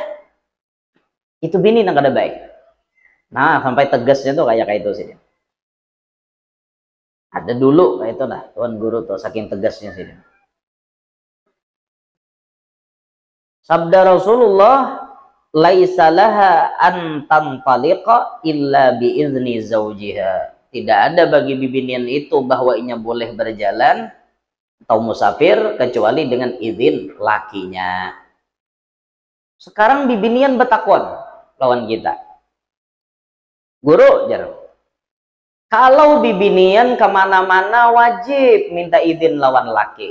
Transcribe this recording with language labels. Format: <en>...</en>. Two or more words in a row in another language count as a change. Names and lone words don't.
<bjn>Itu bini nang kada baik. Nah, sampai tegasnya tuh kayak itu sih dia. Ada dulu kayak itu dah tuan guru tuh saking tegasnya sih. Sabda Rasulullah,</bjn> <ar>ليس لها أن تنطلق إلا بإذن زوجها.</ar> <bjn>Tidak ada bagi bibinian itu bahwa inya boleh berjalan atau musafir kecuali dengan izin lakinya. Sekarang bibinian betakon lawan kita. Guru jar. Kalau bibinian kemana-mana wajib minta izin lawan laki.</bjn>